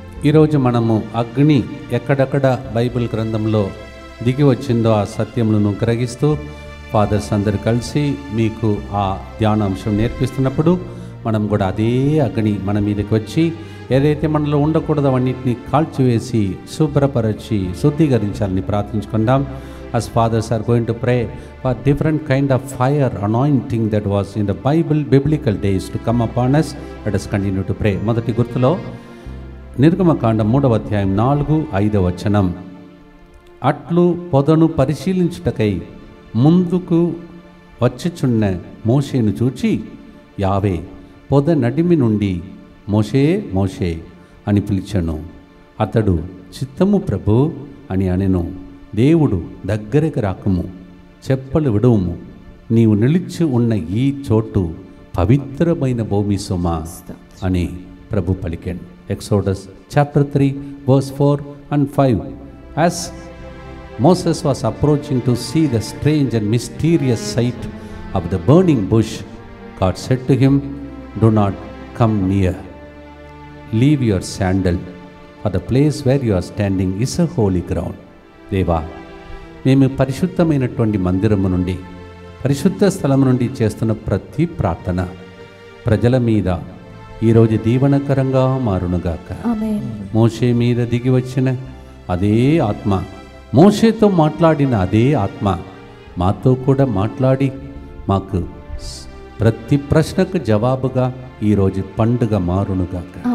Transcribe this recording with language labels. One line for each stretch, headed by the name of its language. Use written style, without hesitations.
Telugu: ఈరోజు మనము అగ్ని ఎక్కడెక్కడ బైబిల్ గ్రంథంలో దిగి వచ్చిందో ఆ సత్యములను గ్రహిస్తూ ఫాదర్స్ అందరు కలిసి మీకు ఆ ధ్యానాంశం నేర్పిస్తున్నప్పుడు మనం కూడా అదే అగ్ని మన మీదకి వచ్చి ఏదైతే మనలో ఉండకూడదో అవన్నిటిని కాల్చివేసి శుభ్రపరచి శుద్ధీకరించాలని ప్రార్థించుకుందాం.
English: as fathers are going to pray for different kind of fire anointing that was in the biblical days to come upon us. Let us continue to pray.
Telugu: మొదటి గుర్తులో నిర్గమకాండం 3వ అధ్యాయం 4-5 వచనం. అట్లు పొదను పరిశీలించుటకై ముందుకు వచ్చుచున్న మోషేను చూచి యావే పొద నడిమి నుండి మోషే మోషే అని పిలిచెను. అతడు చిత్తము ప్రభు అని అనెను. దేవుడు దగ్గరకు రాకము, చెప్పలు విడువుము, నీవు నిలిచి ఉన్న ఈ చోటు పవిత్రమైన భూమి సుమ అని ప్రభు పలికాడు.
English: Exodus chapter 3 verse 4 and 5. As Moses was approaching to see the strange and mysterious sight of the burning bush, God said to him, "Do not come near. Leave your sandal, for the place where you are standing is a holy ground."
Telugu: దేవా, మేము పరిశుద్ధమైనటువంటి మందిరము నుండి, పరిశుద్ధ స్థలము నుండి చేస్తున్న ప్రతి ప్రార్థన ప్రజల మీద ఈరోజు దీవనకరంగా మారునుగాక. మోషే మీద దిగి వచ్చిన అదే ఆత్మ, మోషేతో మాట్లాడిన అదే ఆత్మ మాతో కూడా మాట్లాడి మాకు ప్రతి ప్రశ్నకు జవాబుగా ఈరోజు పండుగ మారునుగాక.